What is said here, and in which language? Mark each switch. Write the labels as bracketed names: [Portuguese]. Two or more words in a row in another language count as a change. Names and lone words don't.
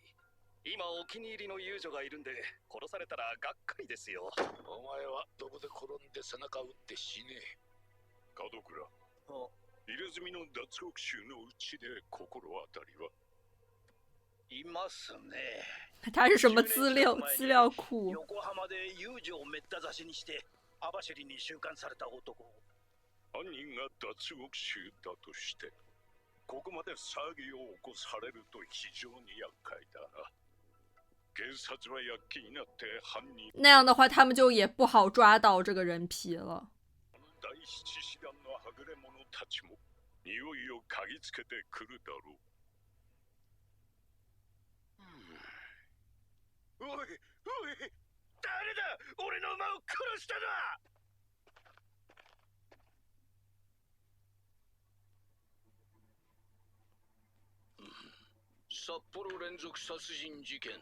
[Japanese] 今お気に入りの遊女がいるんで、殺されたらがっかりですよ。お前はどこで転んで背中打って死ね。門倉、入れ墨の脱獄囚のうちで心当たりは？いますね。 [Chinese] 他是什么资料库？ [Japanese] 横浜で遊女をめった刺しにして網走に収監された男。犯人が脱獄囚だとして、ここまで騒ぎを起こされると非常に厄介だな。警察は躍起になって犯人。 [Chinese] 那样的话，他们就也不好抓到这个人皮了。 [Japanese] 第七師団のはぐれ者たちも匂いを嗅ぎつけてくるだろう。おいおい、誰だ俺の馬を殺したのは。札幌連続殺人事件。